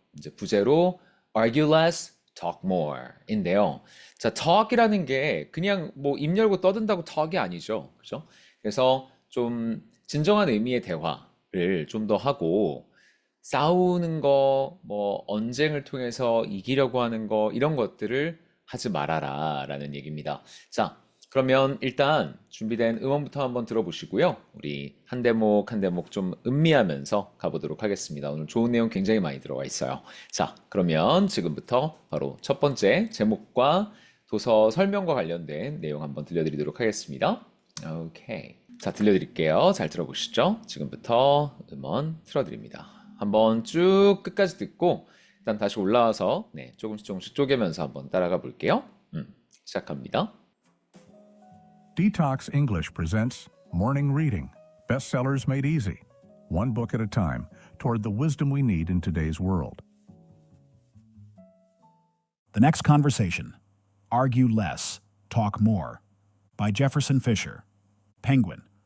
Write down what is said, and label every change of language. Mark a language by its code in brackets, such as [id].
[ko] 이제 부제로 Argue Less, Talk More 인데요. 자, talk이라는 게 그냥 뭐 입 열고 떠든다고 talk이 아니죠. 그죠? 그래서 좀 진정한 의미의 대화를 좀 더 하고 싸우는 거, 뭐 언쟁을 통해서 이기려고 하는 거 이런 것들을 하지 말아라 라는 얘기입니다. 자, 그러면 일단 준비된 음원부터 한번 들어보시고요. 우리 한 대목 한 대목 좀 음미하면서 가보도록 하겠습니다. 오늘 좋은 내용 굉장히 많이 들어가 있어요. 자, 그러면 지금부터 바로 첫 번째 제목과 도서 설명과 관련된 내용 한번 들려드리도록 하겠습니다. 오케이. 자, 들려드릴게요. 잘 들어보시죠. 지금부터 음원 틀어드립니다. 한번 쭉 끝까지 듣고 일단 다시 올라와서 네, 조금씩 쪼개면서 한번 따라가 볼게요. 시작합니다. [en] Detox English presents Morning Reading, Bestsellers Made Easy, one book at a time, toward the wisdom we need in today's world. The Next Conversation, Argue Less, Talk More, by Jefferson Fisher. Penguin.